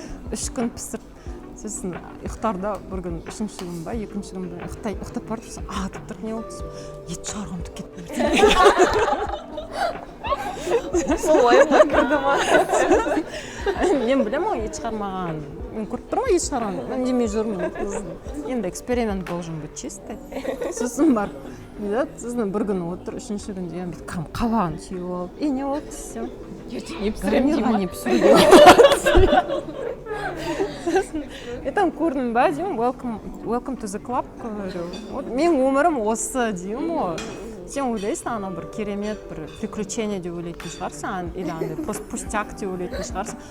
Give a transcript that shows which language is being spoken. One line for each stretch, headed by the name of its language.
Kazakh: 3 күн пісіріп, сосын ұйықтарда бір күн 3-ші күн ба, 2-ші күн ба ұйықтап барып тұрсың, атып тұрып не болды? Ет шығарғымды кетті. Сол ойымға кірді ма? Мен білем ғой ет шығармаған. Мен көріп тұрмын ғой ет шығарған. Мен демей жүрмін. Енді
Russian: эксперимент должен быть чистый.
Kazakh: Сосын бар. Сосын бір күн отыр, 3-ші күн деген қабағын сүйіп алып. Не болды десем? Ертең не пісіремін деймін. Не пісіруге. Там көрдім ба деймін,
English: welcome to the club,
Russian: говорю.
Kazakh: Мен өмірім осы деймін ғой. Сен ойлайсың, ана бір керемет, бір приключение деп ойлайтын шығарсың, или андай
Russian: просто пустяк
Kazakh: деп ойлайтын шығарсың.